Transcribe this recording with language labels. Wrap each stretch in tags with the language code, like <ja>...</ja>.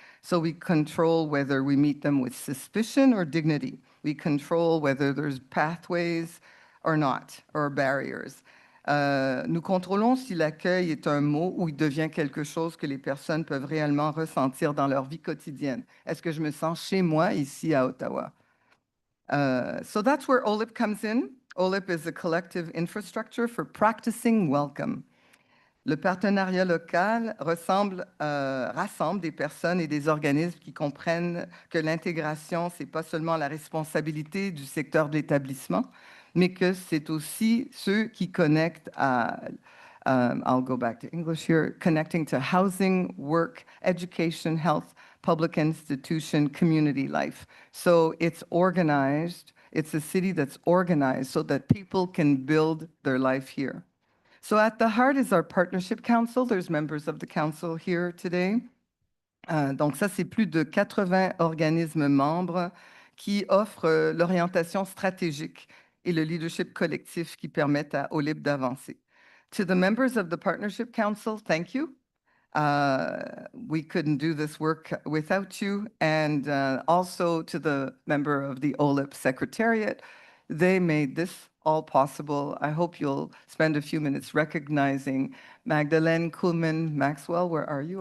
<en>So we control whether we meet them with suspicion or dignity. We control whether there's pathways or not, or barriers.</en> <fr>Nous contrôlons si l'accueil est un mot ou il devient quelque chose que les personnes peuvent réellement ressentir dans leur vie quotidienne. Est-ce que je me sens chez moi ici à Ottawa?</fr> <en>So that's where OLIP comes in. OLIP is a collective infrastructure for practicing welcome.</en> <fr>Le partenariat local rassemble des personnes et des organismes qui comprennent que l'intégration, ce n'est pas seulement la responsabilité du secteur de l'établissement, mais que c'est aussi ceux qui connectent à,</fr> <en>I'll go back to English here, connecting to housing, work, education, health, public institution, community life. So it's organized. It's a city that's organized so that people can build their life here. So at the heart is our partnership council. There's members of the council here today.</en> <fr>Donc ça, c'est plus de 80 organismes membres qui offrent l'orientation stratégique et le leadership collectif qui permettent à OLIP d'avancer.</fr> <en>To the members of the Partnership Council, thank you. We couldn't do this work without you. And also to the member of the OLIP Secretariat, they made this all possible. I hope you'll spend a few minutes recognizing Magdalene Kuhlman Maxwell. Where are you?</en>